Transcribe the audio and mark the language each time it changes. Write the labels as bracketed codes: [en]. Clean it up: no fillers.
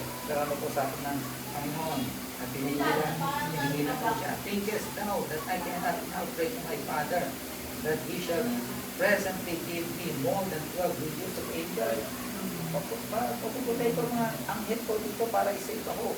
[tl] Pero ano po sa atin ng Panginoon at pinigilan po siya. [en] Thinkest thou that I cannot now pray to my Father that He shall presently give me more than 12 legions of angels? [tl] Pagpuputay ko mga anghel ko dito para i-save ako.